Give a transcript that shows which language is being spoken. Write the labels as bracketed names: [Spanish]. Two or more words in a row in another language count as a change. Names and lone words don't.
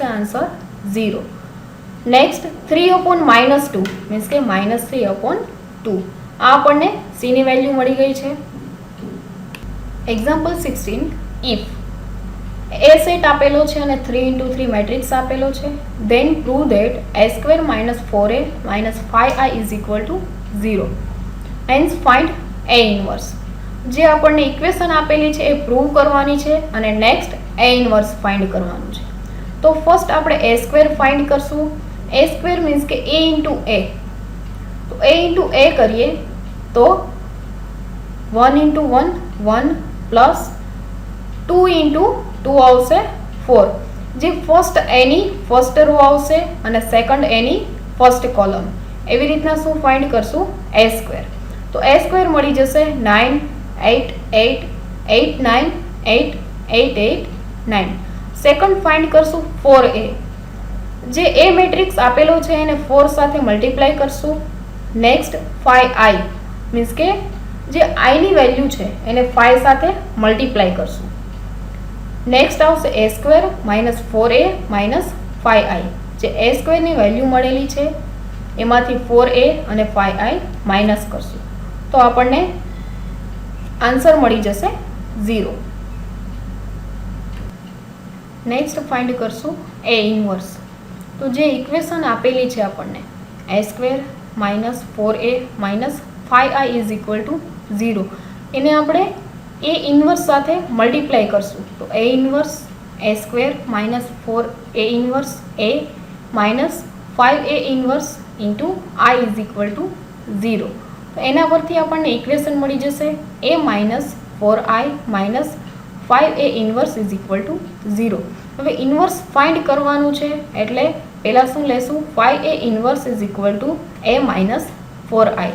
[English] Answer 0. Next 3/-2 means કે -3/2. [Gujarati] આ આપણને c ની વેલ્યુ મળી ગઈ છે. એક્ઝામ્પલ 16. [English] if A set [Gujarati] આપેલો છે અને 3 into 3 મેટ્રિક્સ આપેલો છે, [English] then prove that a² - 4a - 5i is equal to 0. Hence find A inverse. [Gujarati] જે આપણને ઇક્વેશન આપેલી છે એ પ્રૂવ કરવાની છે અને નેક્સ્ટ A [English] inverse find [Gujarati] કરવાનું છે. તો ફર્સ્ટ આપણે a² ફાઇન્ડ કરશું. a² મીન્સ કે a into a. તો a into a કરીએ તો 1 into 1 1 પ્લસ 2 into 2 આવશે 4. જે ફર્સ્ટ a ની [English] first row [Gujarati] આવશે અને સેકન્ડ a ની [English] first column. [Gujarati] એવી રીતના શું ફાઇન્ડ કરશું? a². તો a² મળી જશે 9 8 8 8 9 8 8 8 9. [English] second find [Gujarati] કરશું 4a. જે a મેટ્રિક્સ આપેલો છે એને 4 સાથે મલ્ટીપ્લાય કરશું. નેક્સ્ટ 5i મીન્સ કે જે i ની વેલ્યુ છે એને 5 સાથે મલ્ટીપ્લાય કરશું. નેક્સ્ટ આવશે a² - 4a - 5i. જે a² ની વેલ્યુ મળેલી છે એમાંથી 4a અને 5i માઇનસ કરશું તો આપણને આન્સર મળી જશે 0. [English] next find [Gujarati] કરશું A ઇન્વર્સ. તો જે ઇક્વેશન આપેલી છે આપણને a² - 4a - 5i [English] is equal to [Gujarati] 0, એને આપણે A ઇન્વર્સ સાથે મલ્ટીપ્લાય કરશું. [English] તો A inverse a² - 4a inverse a - 5a inverse into I is equal to 0. [Gujarati] તો એના પરથી આપણને ઇક્વેશન મળી જશે [English] A minus 4i minus 5a inverse is equal to [Gujarati] 0. હવે ઇન્વર્સ ફાઇન્ડ કરવાનું છે એટલે પહેલાં શું લેશું [English] 5a inverse is equal to a minus 4i.